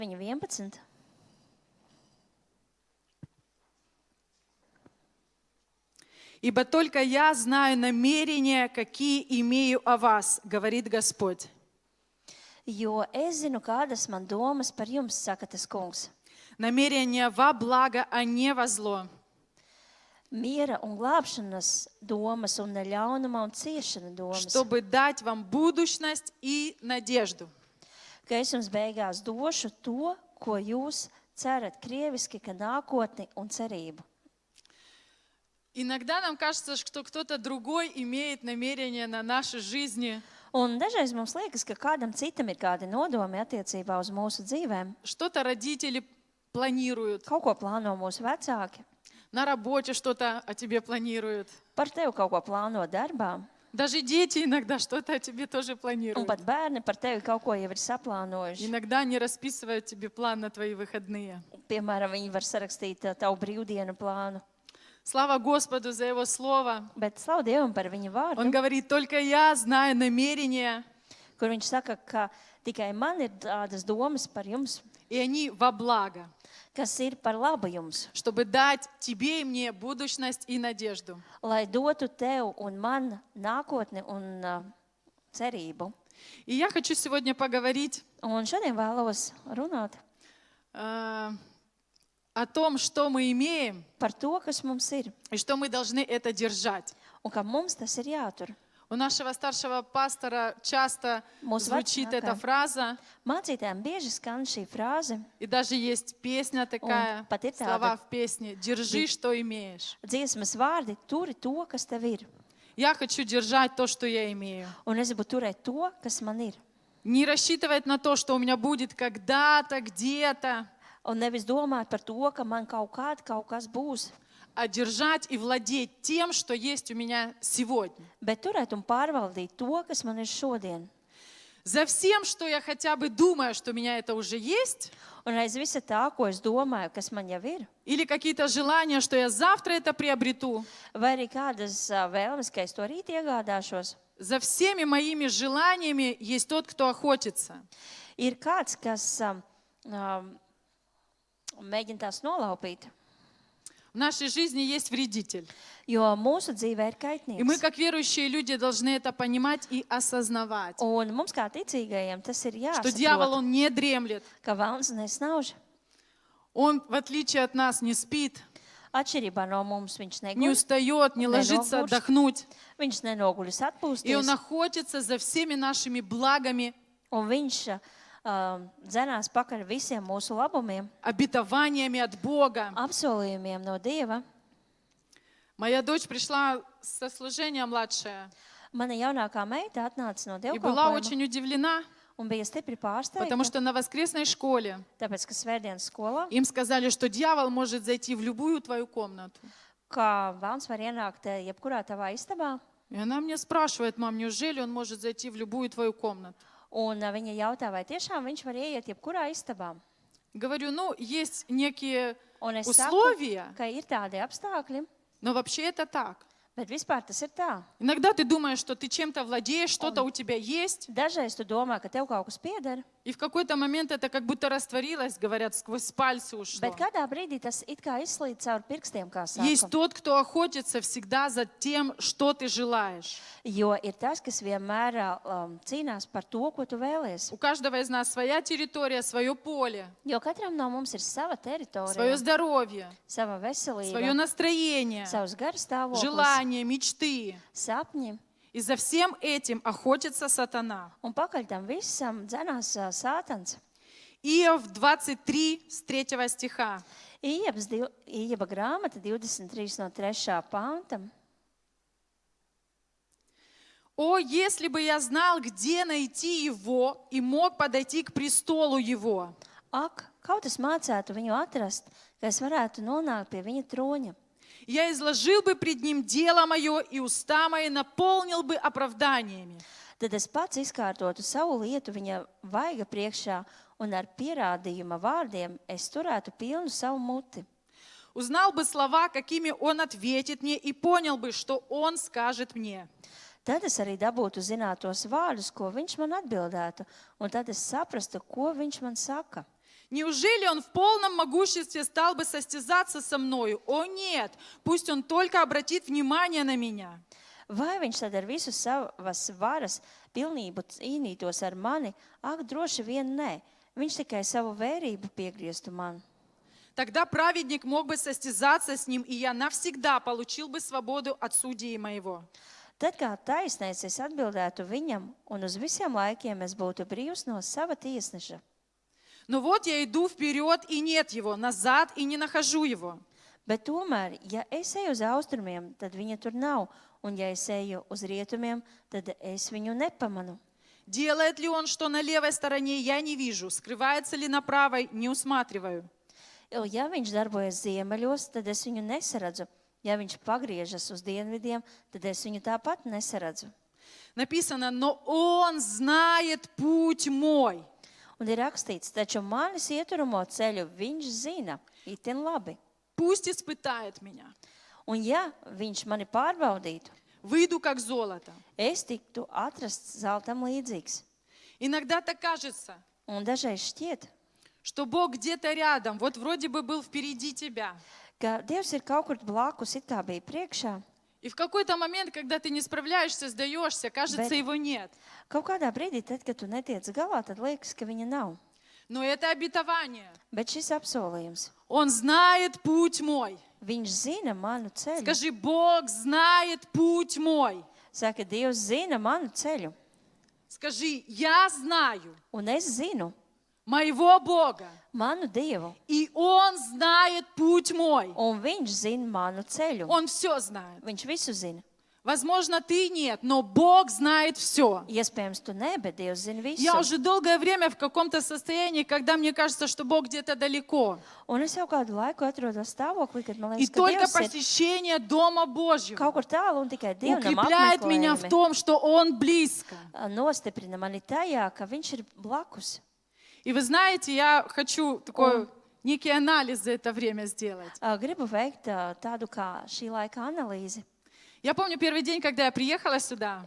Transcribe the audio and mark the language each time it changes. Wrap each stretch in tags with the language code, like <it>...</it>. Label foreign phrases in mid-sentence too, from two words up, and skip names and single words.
<lv>Viņa 11.</lv> <ru>«Ибо только я знаю намерения, какие имею о вас, говорит Господь.</ru> <lv>Jo es zinu, kādas man domas par jums, saka tas kungs.</lv> <ru>Намерения во благо, а не во зло,</ru> <lv>Miera un glābšanas domas un ne ļaunuma un ciešana domas.</lv> <ru>чтобы дать вам будущность и надежду».</ru> <lv>Ka es jums beigās došu to, ko jūs cerat krieviski, ka nākotni un cerību.</lv> <ru>Иногда нам кажется, что кто-то другой имеет намерения на нашей жизни,</ru> <lv>Un dažreiz mums liekas, ka kādam citam ir kādi nodomi attiecībā uz mūsu dzīvēm.</lv> <ru>что-то родители планируют,</ru> <lv>Kaut ko plāno mūsu vecāki,</lv> <ru>на работе что-то о тебе планируют.</ru> <lv>par tevi kaut ko plāno darbā,</lv> <ru>Даже дети иногда что-то о тебе тоже</ru> <lv>un</lv> <ru>планируют.</ru> <lv>pat bērni par tevi kaut ko jau ir saplānojuši.</lv> <ru>Иногда они расписывают тебе план на твои выходные.</ru> <lv>Piemēram, viņi var sarakstīt tavu brīvdienu plānu.</lv> <ru>Слава Господу за Его Слово.</ru> <lv>Bet slavu Dievam par viņa</lv> <ru>Он</ru> <lv>vārdu,</lv> <ru>говорит, только я знаю намерения,</ru> <lv>kur viņš saka, ka tikai man ir tādas domas par jums,</lv> <ru>и они во благо,</ru> <lv>kas ir par labu jums,</lv> <ru>чтобы дать тебе и мне будущность и надежду.</ru> <lv>lai dotu tev un man nākotni un cerību.</lv> <ru>И я хочу сегодня поговорить</ru> <lv>Un šodien vēlos runāt</lv> <ru>о том, что мы имеем,</ru> <lv>par to, kas mums ir,</lv> <ru>и что мы должны это держать.</ru> <lv>un ka mums tas ir jātur.</lv> <ru>У нашего старшего пастора часто</ru> <lv>Mūsu</lv> <ru>звучит</ru> <lv>vecākā</lv> <ru>эта фраза,</ru> <lv>mācītājiem bieži skan šī frāze.</lv> <ru>и даже есть песня такая,</ru> <lv>pat ir tāda-</lv> <ru>слова в песне «Держи, что имеешь».</ru> <lv>Dziesmas vārdi turi to, kas tev ir.</lv> <ru>Я хочу держать то, что я имею.</ru> <lv>Un es gribu turēt to, kas man ir.</lv> <ru>Не рассчитывать на то, что у меня будет когда-то, где-то,</ru> <lv>Un nevis domāt par to, ka man kaut kas būs,</lv> <ru>а держать и владеть тем, что есть у меня сегодня.</ru> <lv>bet turēt un pārvaldīt to, kas man ir šodien.</lv> <ru>За всем, что я хотя бы думаю, что у меня это уже есть,</ru> <lv>Un aiz visa tā, ko es domāju, kas man jau ir,</lv> <ru>или какие-то желания, что я завтра это приобрету,</ru> <lv>vai arī kādas vēlmes, ka es to rīt iegādāšos,</lv> <ru>за всеми моими желаниями есть тот, кто охотится.</ru> <lv>ir kāds, kas mēģina tās nolaupīt.</lv> <ru>В нашей жизни есть вредитель.</ru> <lv>Jo mūsu dzīvē ir</lv> <ru>И мы,</ru> <lv>kaitnieks.</lv> <ru>как верующие люди, должны это понимать и осознавать,</ru> <lv>Un mums kā ticīgajiem tas ir</lv> <ru>что дьявол,</ru> <lv>jāsaprot,</lv> <ru>он не дремлет,</ru> <lv>ka velns nesnauž.</lv> <ru>он, в отличие от нас, не спит,</ru> <lv>Atšķirībā no mums viņš</lv> <ru>не</ru> <lv>neguļ,</lv> <ru>устает, не ложится</ru> <lv>Nenogurst.</lv> <ru>отдохнуть.</ru> <lv>viņš nenoguļas</lv> <ru>И он</ru> <lv>atpūsties,</lv> <ru>охотится за всеми нашими благами,</ru> <lv>un viņš dzenās pakaļ visiem mūsu labumiem,</lv> <ru>обетованиями от Бога.</ru> <lv>apsolījumiem no Dieva.</lv> <ru>Моя дочь пришла со служения младшая</ru> <lv>Mana jaunākā meita atnāca no</lv> <ru>и была</ru> <lv>dievkalpojuma</lv> <ru>очень удивлена,</ru> <lv>un bija stipri</lv> <ru>потому</ru> <lv>pārsteigta,</lv> <ru>что на воскресной школе</ru> <lv>tāpēc, ka svētdienas skolā,</lv> <ru>им сказали, что дьявол может зайти в любую твою комнату.</ru> <lv>kā velns var ienākt jebkurā tavā istabā,</lv> <ru>И она мне спрашивает, мам, неужели он может зайти в любую твою комнату?</ru> <lv>un viņa jautā, vai tiešām viņš var ieiet jebkurā istabā.</lv> <ru>Говорю, ну, есть некие</ru> <lv>Un es saku,</lv> <ru>условия,</ru> <lv>ka ir tādi apstākļi,</lv> <ru>но вообще это так.</ru> <lv>bet vispār tas ir tā.</lv> <ru>Иногда ты думаешь, что ты чем-то владеешь, что-то у тебя есть,</ru> <lv>Dažreiz tu domā, ka tev kaut kas pieder,</lv> <ru>и в какой-то момент это как будто растворилось, говорят, сквозь пальцы ушло.</ru> <lv>bet kādā brīdī tas it kā izslīd caur pirkstiem, kā</lv> <ru>Есть</ru> <lv>saka.</lv> <ru>тот, кто охотится всегда за тем, что ты желаешь.</ru> <lv>Jo ir tas, kas vienmēr cīnās par to, ko tu vēlies.</lv> <ru>У каждого из нас своя территория, свое поле,</ru> <lv>Jo katram no mums ir sava</lv> <ru>свое</ru> <lv>teritorija,</lv> <ru>здоровье,</ru> <lv>sava</lv> <ru>свое</ru> <lv>veselība,</lv> <ru>настроение,</ru> <lv>savs garstāvoklis,</lv> <ru>желания, мечты.</ru> <lv>sapņi.</lv> <ru>И за всем этим охотится сатана.</ru> <lv>Un pakaļ tam visam dzenās sātans.</lv> <ru>Иов 23 с 3 стиха.</ru> <lv>Ieba grāmata 23 no 3. panta.</lv> <ru>«О, если бы я знал, где найти его, и мог подойти к престолу его!</ru> <lv>Ak, kaut es mācētu viņu atrast, ka es varētu nonākt pie viņa troņa.</lv> <ru>Я изложил бы пред ним дело мое, и уста мои наполнил бы оправданиями.</ru> <lv>Tad es pats izkārtotu savu lietu viņa vaiga priekšā, un ar pierādījuma vārdiem es turētu pilnu savu muti.</lv> <ru>Узнал бы слова, какими он ответит мне, и понял бы, что он скажет мне.</ru> <lv>Tad es arī dabūtu zināt tos vārdus, ko viņš man atbildētu, un tad es saprastu, ko viņš man saka.</lv> <ru>Неужели он в полном могуществе стал бы состязаться со мною? О нет, пусть он только обратит внимание на меня.</ru> <lv>Vai viņš tad ar visu savas varas pilnību cīnītos ar mani? Ak, droši vien nē. Viņš tikai savu vērību piegrieztu man.</lv> <ru>Тогда праведник мог бы состязаться с ним, и я навсегда получил бы свободу от судьи моего.</ru> <lv>Tad kā taisnais es atbildētu viņam, un uz visiem laikiem es būtu brīvs no sava tiesneša.</lv> <ru>Но вот я иду вперед, и нет его, назад, и не нахожу его.</ru> <lv>Bet tomēr, ja es eju uz austrumiem, tad viņa tur nav, un ja es eju uz rietumiem, tad es viņu nepamanu.</lv> <ru>Делает ли он что на левой стороне, я не вижу. Скрывается ли на правой, не усматриваю.</ru> <lv>Ja viņš darbojas ziemeļos, tad es viņu nesaredzu. Ja viņš pagriežas uz dienvidiem, tad es viņu tāpat nesaredzu.</lv> <ru>Написано, но он знает путь мой.</ru> <lv>Un ir rakstīts, taču manis ieturamo ceļu viņš zina, itin labi.</lv> <ru>Пусть испытает меня.</ru> <lv>Un ja viņš mani pārbaudītu,</lv> <ru>Выйду как золото.</ru> <lv>es tiktu atrasts zeltam līdzīgs.</lv> <ru>Иногда так кажется,</ru> <lv>Un dažreiz šķiet,</lv> <ru>что Бог где-то рядом, вот вроде бы был впереди тебя.</ru> <lv>ka Dievs ir kaut kur blakus, it kā bija priekšā.</lv> <ru>И в какой-то момент, когда ты не справляешься, сдаешься, кажется, его нет.</ru> <lv>Kaut kādā brīdī, tad, kad tu netiec galā, tad liekas, ka viņa nav.</lv> <ru>Но это обетование.</ru> <lv>Bet šis apsolījums,</lv> <ru>Он знает путь мой.</ru> <lv>viņš zina manu ceļu.</lv> <ru>Скажи, Бог знает путь мой.</ru> <lv>Saka, Dievs zina manu ceļu.</lv> <ru>Скажи, я знаю</ru> <lv>Un es zinu</lv> <ru>моего Бога.</ru> <lv>manu Dievu.</lv> <ru>И Он знает путь мой.</ru> <lv>Un viņš zina manu ceļu.</lv> <ru>Он все знает.</ru> <lv>Viņš visu zina.</lv> <ru>Возможно, ты нет, но Бог знает все.</ru> <lv>Iespējams, tu ne, bet Dievs zina visu.</lv> <ru>Я уже долгое время в каком-то состоянии, когда мне кажется, что Бог где-то далеко.</ru> <lv>Un es jau kādu laiku atrodos stāvoklī, kad man</lv> <ru>И</ru> <lv>liekas, ka</lv> <ru>только</ru> <lv>Dievs ir</lv> <ru>посещение Дома Божьего</ru> <lv>kaut kur tālu un tikai Dievnam</lv> <ru>укрепляет меня в</ru> <lv>apmeklējumi</lv> <ru>том, что Он близко.</ru> <lv>nostiprina mani tajā, ka viņš ir blakus.</lv> <ru>И вы знаете, я хочу такой некий анализ за это время сделать.</ru> <lv>Gribu veikt tādu kā šī laika analīzi.</lv> <ru>Я помню первый день, когда я приехала сюда,</ru>